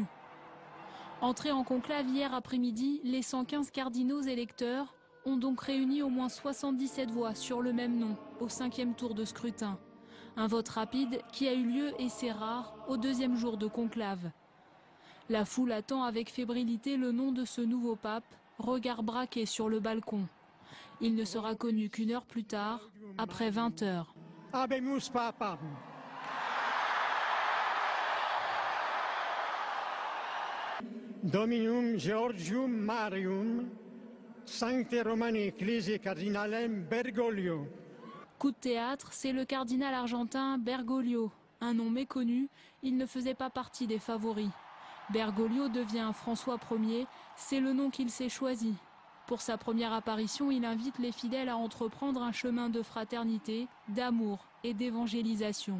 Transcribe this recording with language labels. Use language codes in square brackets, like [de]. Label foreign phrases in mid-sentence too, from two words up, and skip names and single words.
[fr] Entrés en conclave hier après-midi, les 115 cardinaux électeurs ont donc réuni au moins 77 voix sur le même nom, au 5e tour de scrutin. Un vote rapide qui a eu lieu, et c'est rare, au 2e jour de conclave. La foule attend avec fébrilité le nom de ce nouveau pape, regard braqué sur le balcon. Il ne sera connu qu'1 heure plus tard, après 20 heures. [la] Habemus Papam. Dominum Georgium Marium, Sancte Romani Ecclesiae Cardinalem Bergoglio. [fr] Coup de théâtre, c'est le cardinal argentin Bergoglio. Un nom méconnu, il ne faisait pas partie des favoris. Bergoglio devient François Ier, c'est le nom qu'il s'est choisi. Pour sa première apparition, il invite les fidèles à entreprendre un chemin de fraternité, d'amour et d'évangélisation.